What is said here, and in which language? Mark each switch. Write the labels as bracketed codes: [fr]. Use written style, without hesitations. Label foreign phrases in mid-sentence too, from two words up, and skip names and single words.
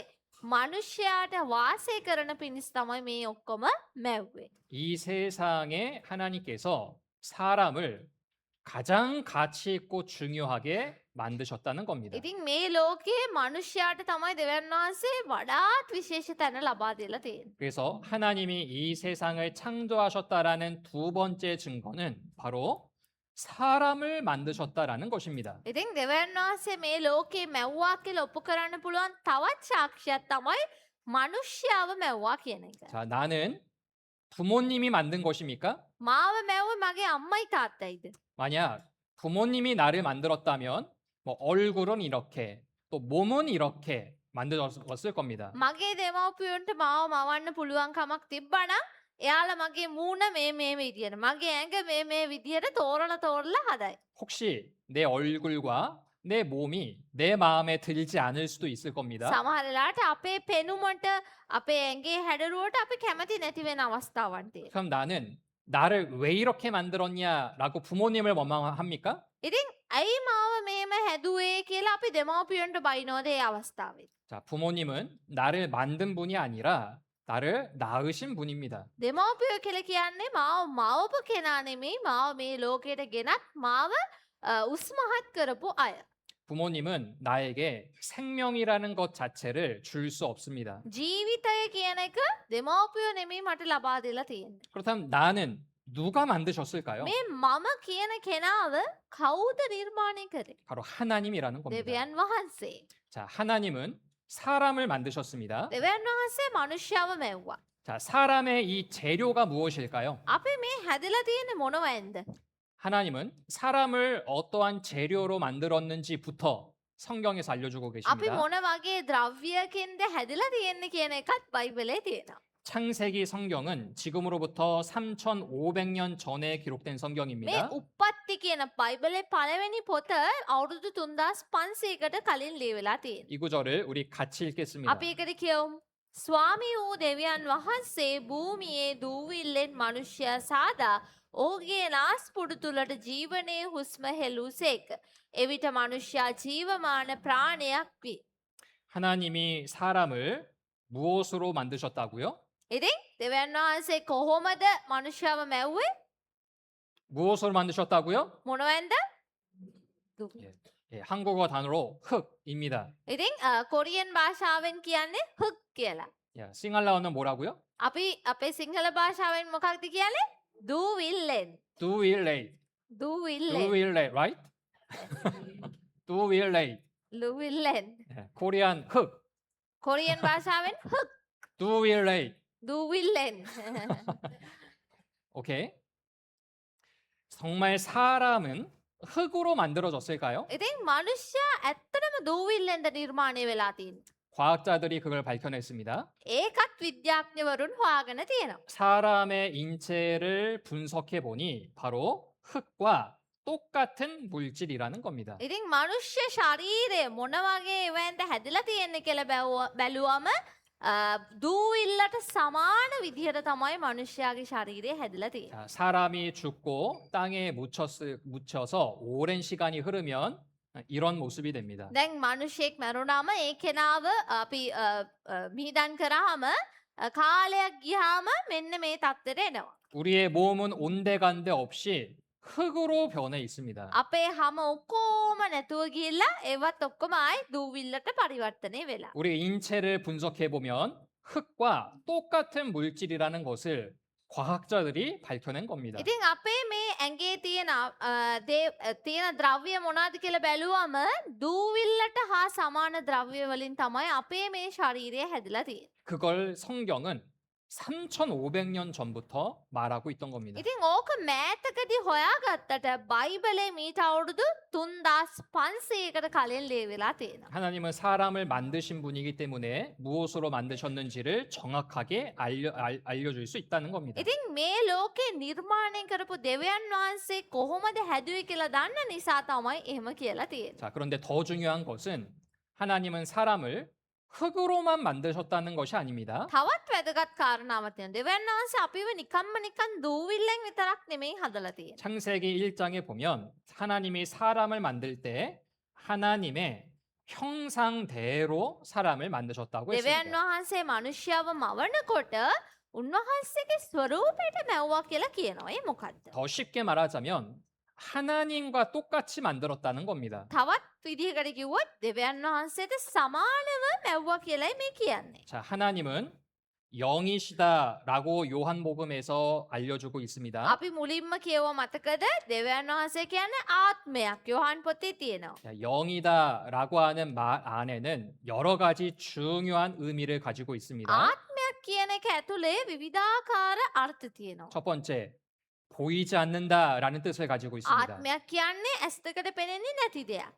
[si] මනුෂ්‍යයාට වාසය කරන පිණිස තමයි මේ ඔක්කොම මැව්වේ. [ko] 이 세상에 하나님께서 사람을 가장 가치 있고 중요하게 만드셨다는 겁니다. [si] ඉතින් මේ ලෝකයේ මනුෂ්‍යයාට තමයි දෙවියන් වහන්සේ වඩාත් විශේෂ තැන ලබා දීලා තියෙන්නේ. [ko] 그래서 하나님이 이 세상을 창조하셨다라는 두 번째 증거는 바로 사람을 만드셨다라는 것입니다. [si] ඉතින් දෙවියන් වහන්සේ මේ ලෝකේ මැව්වා කියලා ඔප්පු කරන්න පුළුවන් තවත් සාක්ෂියක් තමයි මනුෂ්‍යව මැව්වා කියන එක. [ko] 자, 나는 부모님이 만든 것입니까? [si] මාව මැව්වේ මගේ අම්මයි තාත්තයිද? [ko] 만약 부모님이 나를 만들었다면 뭐 얼굴은 이렇게 또 몸은 이렇게 만들었을 겁니다. [si] මගේ දෙමව්පියන්ට මාව මවන්න පුළුවන් කමක් තිබ්බනම් එයාලා මගේ මූණ මේ විදියට මගේ ඇඟ මේ විදියට තෝරලා හදයි. [ko] 혹시 내 얼굴과 내 몸이 내 마음에 들지 않을 수도 있을 겁니다. [si] සමහර වෙලාවට අපේ පෙනුමට අපේ ඇඟේ හැඩරුවට අපි කැමති නැති වෙන අවස්ථාවන් තියෙනවා. [ko] 그럼 나는 나를 왜 이렇게 만들었냐라고 부모님을 원망합니까? [si] ඉතින් ඇයි මාව මෙහෙම හැදුවේ කියලා අපි දෙමව්පියන්ට බයිනෝද ඒ අවස්ථාවේ. [ko] 자, 부모님은 나를 만든 분이 아니라 나를 낳으신 분입니다. [si] දෙමව්පියෝ කියලා කියන්නේ මාව මවපු කෙනා නෙමෙයි මාව මේ ලෝකයට ගෙනත් මාව උස්මහත් කරපු අය. [ko] 부모님은 나에게 생명이라는 것 자체를 줄 수 없습니다. [si] ජීවිතය කියන එක දෙමව්පියෝ නෙමෙයි මට ලබා දෙලා තියෙන්නේ. [ko] 그렇다면 나는 누가 만드셨을까요? [si] මේ මම කියන කෙනාව කවුද නිර්මාණය කරේ? [ko] 바로 하나님이라는 겁니다. [si] දෙවියන් වහන්සේ. [ko] 자, 하나님은 사람을 만드셨습니다. [si] දෙවියන් වහන්සේ මනුෂ්‍යව මැව්වා. [ko] 자, 사람의 이 재료가 무엇일까요? [si] අපි මේ හැදලා තියෙන්නේ මොනවෙන්ද? [ko] 하나님은 사람을 어떠한 재료로 만들었는지부터 성경에서 알려주고 [si] අපි [ko] 계십니다. [si] මොන වගේ ද්‍රව්‍යකින්ද හැදලා තියෙන්නේ කියන එකත් බයිබලයේ තියෙනවා. [ko] 창세기 성경은 지금으로부터 3,500년 전에 기록된 [si] මේ [ko] 성경입니다. [si] උප්පත්ති කියන බයිබලයේ පළවෙනි පොත අවුරුදු 3500කට කලින් ලියවිලා තියෙනවා. [ko] 이 구절을 우리 같이 읽겠습니다. [si] අපි ඒකට කියමු. ස්වාමී වූ දෙවියන් වහන්සේ භූමියේ දූවිල්ලෙන් මනුෂ්‍යයා සාදා ඔහුගේ නාස්පුඩු තුලට ජීවනයේ හුස්ම හෙළුසේක. එවිට මනුෂ්‍යයා ජීවමාන ප්‍රාණයක් වේ. [ko] 하나님이 사람을 무엇으로 만드셨다고요? [si] ඉතින් දෙවියන් වහන්සේ කොහොමද මනුෂ්‍යව මැව්වේ? [ko] 무엇으로 만드셨다고요? [si] මොනවෙන්ද? [ko] 예, 한국어 단어로 흙입니다. [si] ඉතින් කොරියන් භාෂාවෙන් කියන්නේ හුක් කියලා. [ko] 야, 싱할라어는 뭐라고요? [si] අපි අපේ සිංහල භාෂාවෙන් මොකක්ද කියන්නේ? දූවිල්ලෙන්. 두윌레이. දූවිල්ලෙන්. 두윌레이, right? 두윌레이. ලුවිල්ලෙන්. [ko] 예, 코리안 흙. [si] කොරියන් භාෂාවෙන් හුක්. 두윌레이. දූවිල්ලෙන්. [en] 오케이. [ko] 정말 사람은 흙으로 만들어졌을까요? [si] ඉතින් මනුෂ්‍යයා ඇත්තටම දූවිල්ලෙන්ද නිර්මාණය වෙලා තියෙන්නේ. [ko] 과학자들이 그걸 밝혀냈습니다. [si] ඒකත් විද්‍යාඥවරුන් හොයාගෙන තියෙනවා. [ko] 사람의 인체를 분석해 보니 바로 흙과 똑같은 물질이라는 겁니다. [si] ඉතින් මනුෂ්‍ය ශරීරය මොන වගේ එවැන්ද හැදිලා තියෙන්නේ කියලා බැලුවම දූවිල්ලට සමාන විදිහට තමයි මනුෂ්‍යයාගේ ශරීරය හැදිලා තියෙන්නේ. [ko] 자, 사람이 죽고 땅에 묻혀서 오랜 시간이 흐르면 이런 모습이 됩니다. [si] දැන් මනුෂ්‍යෙක් මැරුණාම ඒ කෙනාව අපි මිහිදන් කරාම කාලයක් ගියාම මෙන්න මේ තත්ත්වයට එනවා. [ko] 우리의 몸은 온데간데 없이 흙으로 변해 있습니다. [si] අපේ හැම ඔක්කොම නැතුව ගිහිල්ලා ඒවත් ඔක්කොම ආයි දූවිල්ලට පරිවර්තනය වෙලා. [ko] 우리 인체를 분석해 보면 흙과 똑같은 물질이라는 것을 과학자들이 밝혀낸 겁니다. [si] ඉතින් අපේ මේ ඇඟේ තියෙන ද්‍රව්‍ය මොනවද කියලා බැලුවම දූවිල්ලට හා සමාන ද්‍රව්‍ය වලින් තමයි අපේ මේ ශරීරය හැදිලා තියෙන්නේ. [ko] 그걸 성경은 3,500년 전부터 말하고 있던 겁니다. [si] ඉතින් ඕක මෑතකදී හොයාගත්තට බයිබලේ මීට අවුරුදු 3500කට කලින් ලියවිලා තියෙනවා. [ko] 하나님은 사람을 만드신 분이기 때문에 무엇으로 만드셨는지를 정확하게 알려줄 수 있다는 겁니다. [si] ඉතින් මේ ලෝකේ නිර්මාණය කරපු දෙවියන් වහන්සේ කොහොමද හැදුවේ කියලා දන්න නිසා තමයි එහෙම කියලා තියෙන්නේ. [ko] 자, 그런데 더 중요한 것은 하나님은 사람을 흙으로만 만드셨다는 것이 아닙니다. [si] තවත් වැදගත් කාරණාවක් තියෙනවා. දෙවියන් වහන්සේ අපිව නිකන් දූවිල්ලෙන් විතරක් නෙමෙයි හදලා තියෙන්නේ. [ko] 창세기 1장에 보면 하나님이 사람을 만들 때 하나님의 형상대로 사람을 만드셨다고 [si] දෙවියන් [ko] 했습니다. [si] වහන්සේ මනුෂ්‍යව මවනකොට උන්වහන්සේගේ ස්වරූපයට මැව්වා කියලා කියනවා. ඒ මොකද්ද? [ko] 더 쉽게 말하자면 하나님과 똑같이 만들었다는 겁니다. [si] තවත් විදිහකට කිව්වොත් දෙවියන් වහන්සේට සමානව මැව්වා කියලායි මේ කියන්නේ. [ko] 자, 하나님은 영이시다라고 요한복음에서 알려주고 있습니다. [si] අපි මුලින්ම කියව මතකද දෙවියන් වහන්සේ කියන්නේ ආත්මයක්. 요한 පොතේ තියෙනවා. [ko] 자, 영이다라고 하는 말 안에는 여러 가지 중요한 의미를 가지고 있습니다. [si] ආත්මයක් කියන එක ඇතුලේ විවිධාකාර අර්ථ තියෙනවා. [ko] 첫 번째, 보이지 않는다라는 뜻을 가지고 있습니다. [si] ආත්මයක් කියන්නේ ඇස් දෙකට පෙනෙන්නේ නැති දෙයක්.